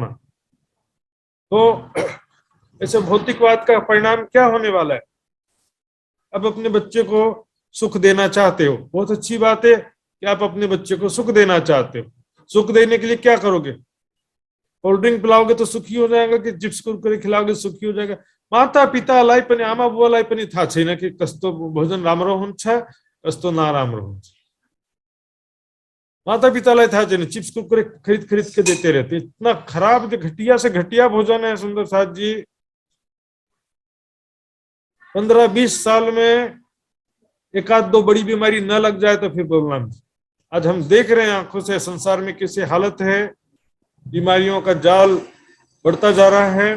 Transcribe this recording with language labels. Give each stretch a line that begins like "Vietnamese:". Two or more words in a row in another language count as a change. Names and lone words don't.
Hindi: तो ऐसे भौतिकवाद का परिणाम क्या होने वाला है? अब अपने बच्चे को सुख देना चाहते हो, बहुत अच्छी बात है कि आप अपने बच्चे को सुख देना चाहते हो। सुख देने के लिए क्या करोगे?
English: cold drink
Hindi: पिलाओगे तो सुखी हो जाएगा, कि चिप्स कुरकुरे खिलाओगे सुखी हो जाएगा?
Nepali: माता पितालाई पनि आमा बुवालाई पनि थाहा छैन कि कस्तो भोजन राम्रो हुन्छ, कस्तो नराम्रो हुन्छ। माता पितालाई थाहा छैन,
Hindi: चिप्स कुरकुरे खरीद खरीद के देते रहते। इतना खराब, घटिया से घटिया भोजन है सुंदर साथ जी। 15-20 साल में एक आध दो बड़ी बीमारी न लग जाए तो फिर भगवान। आज हम देख रहे हैं आंखों से संसार में कैसे हालत है, बीमारियों का जाल बढ़ता जा रहा है।